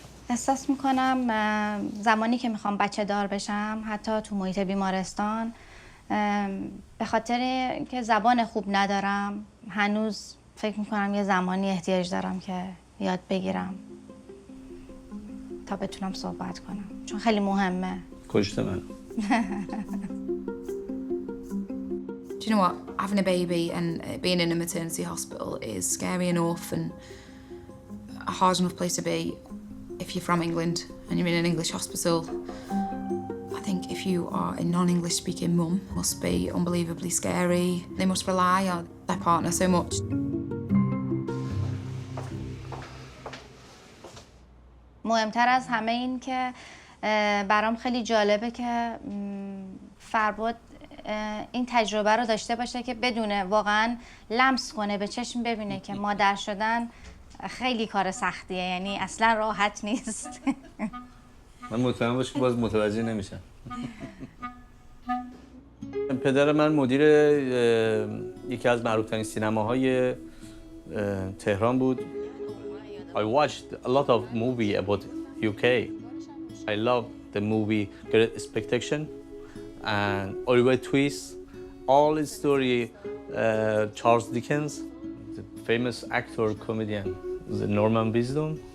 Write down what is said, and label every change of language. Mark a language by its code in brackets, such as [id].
[fa] احساس میکنم زمانی که میخوام بچه دار بشم، حتی تو محیط بیمارستان، به خاطر که زبان خوب ندارم، هنوز فکر میکنم یه زمانی احتیاج دارم که یاد بگیرم تا بتونم صحبت کنم، چون خیلی مهمه. کشت من. [en] Do you know what? Having a baby and being in a maternity hospital is scary enough and a hard enough place to be if you're from England and you're in an English hospital. I think if you are a non-English speaking mum must be unbelievably scary. They must rely on their partner so much. [fa] مهمتر از همه این که برام خیلی جالبه که فرباد این تجربه رو داشته باشه که بدونه واقعا لمس کنه به چشم ببینه که مادر شدن خیلی کار سختیه، یعنی اصلا راحت نیست. من مطمئن باش که باز متوجه نمیشم. پدر من مدیر یکی از معروف‌ترین سینماهای تهران بود. [en] I watched a lot of movie about UK. I love the movie Great Expectation and Oliver Twist. All the story Charles Dickens, the famous actor comedian, the Norman Wisdom.